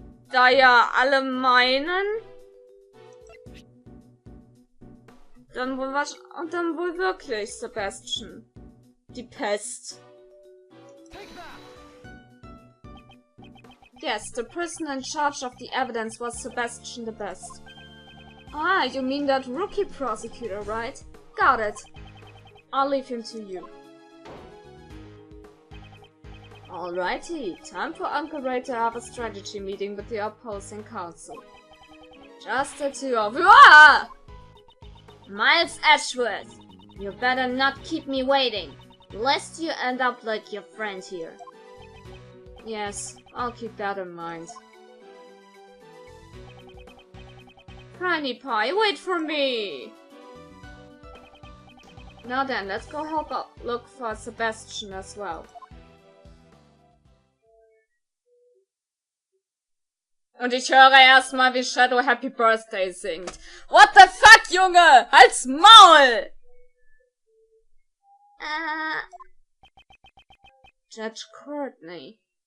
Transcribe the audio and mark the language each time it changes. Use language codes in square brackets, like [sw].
[de] Da ja alle meinen, dann wohl dann wohl wirklich Sebastian. Die Pest. [en] Yes, the person in charge of the evidence was Sebastian the Best. Ah, you mean that rookie prosecutor, right? Got it. I'll leave him to you. Alrighty, time for Uncle Ray to have a strategy meeting with the opposing counsel. Just the two of you. Ah! Miles Edgeworth, you better not keep me waiting, lest you end up like your friend here. Yes, I'll keep that in mind. Franny Pie, wait for me! Now then, let's go help out look for Sebastian as well. [de] Und ich höre erstmal, wie Shadow Happy Birthday singt. What the fuck, Junge? Halt's Maul! [en] Judge Courtney.